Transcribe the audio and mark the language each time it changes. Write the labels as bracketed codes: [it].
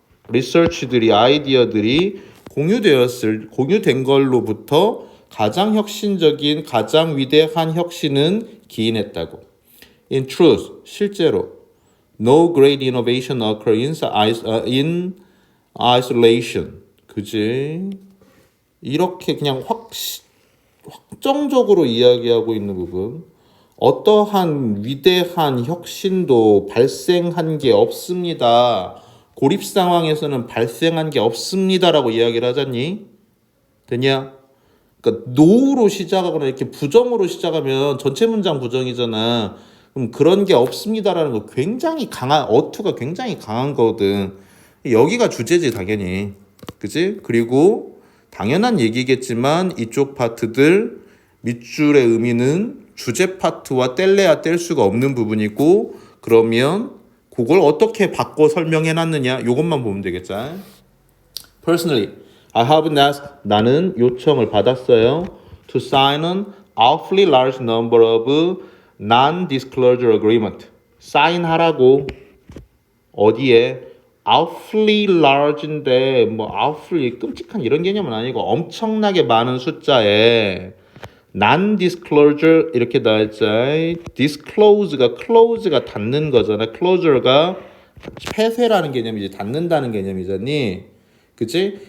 [ko] 리서치들이 아이디어들이 공유된 걸로부터 가장 혁신적인 가장 위대한 혁신은 기인했다고. [en] In truth, [ko] 실제로 [en] No great innovation occur in isolation. [ko] 그지? 이렇게 그냥 확정적으로 이야기하고 있는 부분. 어떠한 위대한 혁신도 발생한 게 없습니다. 고립 상황에서는 발생한 게 없습니다라고 이야기를 하잖니? 되냐? 그러니까 no로 시작하거나 이렇게 부정으로 시작하면 전체 문장 부정이잖아. 그럼 그런 게 없습니다라는 거 굉장히 강한 어투가 굉장히 강한 거거든. 여기가 주제지 당연히. 그지? 그리고 당연한 얘기겠지만 이쪽 파트들 밑줄의 의미는 주제 파트와 뗄래야 뗄 수가 없는 부분이고 그러면 그걸 어떻게 바꿔 설명해 놨느냐 요것만 보면 되겠죠. [en] Personally, I have asked [ko] 나는 요청을 받았어요. [en] To sign an awfully large number of non-disclosure agreement. [ko] 사인하라고 어디에 [en] awfully large [ko] 인데 뭐 awfully 끔찍한 이런 개념은 아니고 엄청나게 많은 숫자에 non-disclosure 이렇게 나왔죠. disclose가 close가 닫는 거잖아. closure가 폐쇄라는 개념이지 닫는다는 개념이잖니. 그치?